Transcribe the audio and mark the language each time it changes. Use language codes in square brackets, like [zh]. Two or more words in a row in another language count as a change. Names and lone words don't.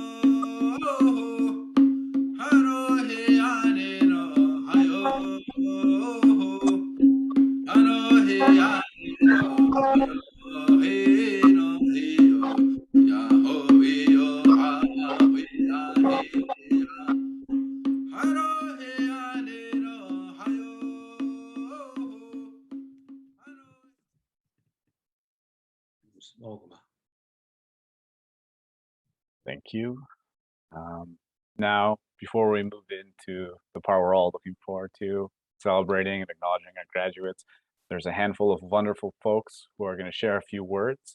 [en] hano he ane no hayo hano he ane no hayo he no he yo ya ho we yo ha we ya he ya hano he ane no hayo hano. Thank you. Now, before we move into the part we're all looking forward to, celebrating and acknowledging our graduates, there's a handful of wonderful folks who are going to share a few words.